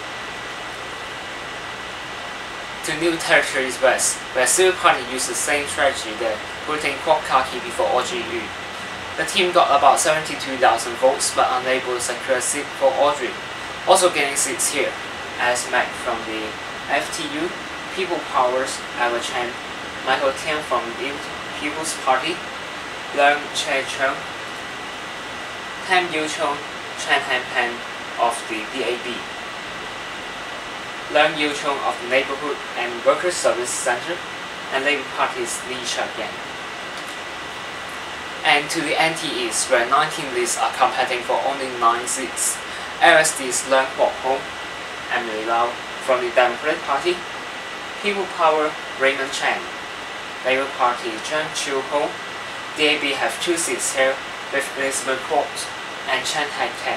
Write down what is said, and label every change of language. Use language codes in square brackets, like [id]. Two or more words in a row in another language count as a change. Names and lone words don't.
[en] To New Territories West, where Civic Party used the same strategy there, putting Kwok Kaki before Audrey Yu. The team got about 72,000 votes but unable to secure a seat for Audrey. Also getting seats here, as Mac from the FTU, People Power's Eva Chen, Michael Tian from the People's Party, Leung Che Chung, Tam Yu Chung, Chen Han Pan of the DAB. Leung Yu Chung of the Neighborhood and Workers' Service Center, and Labour Party's Lee Chak-yan. And to the NTEs, where 19 lists are competing for only 9 seats. LSD's Leung Kwok Ho, Emily Lau from the Democratic Party, People Power Raymond Chan, Labour Party Zhang Chiu Ho, DAB have 2 seats here with Elizabeth Quay and Chen Hai-ken.